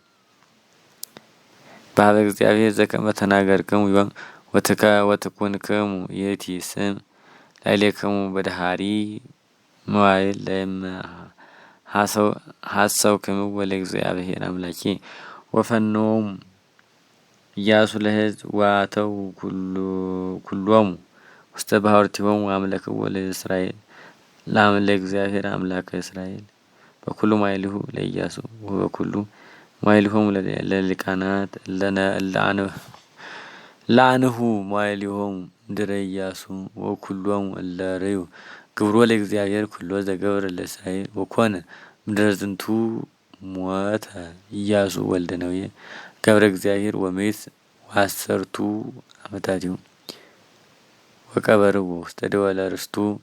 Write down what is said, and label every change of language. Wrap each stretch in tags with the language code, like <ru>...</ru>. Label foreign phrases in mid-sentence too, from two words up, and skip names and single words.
<gez>በሀበ እግዚአብሔር ዘከመ ተናገርክሙ ዮም ወትኩንክሙ ይእቲ ስም ላዕሌክሙ በድኃሪ መዋዕል ለእመ ሐሰውክምዎ ለእግዚአብሔር አምላኬ ወፈኖሙ ኢያሱ ለሕዝብ ወአተው ኩሎሙ ውስተ ባሕርቲሆሙ ወአምለክዎ ለእስራኤል ለእግዚአብሔር አምላከ እስራኤል በኩሉ መዋዕሊሁ ለኢያሱ ወበኩሉ መዋዕሊሆሙ ለሊቃናት ለአንሁ መዋዕሊሆሙ እምድኅረ ኢያሱ ወኩሎሙ እለ ርእዩ ግብሮ ለእግዚአብሔር ኩሎ ዘገብረ ለእስራኤል ወኮነ እምድኅረ ዝንቱ ሞተ ኢያሱ ወልደ ነዌ ገብረ እግዚአብሔር ወምእት ወአሰርቱ ዓመታቲሁ ወቀበርዎ ውስተ ደወለ ርስቱ</gez>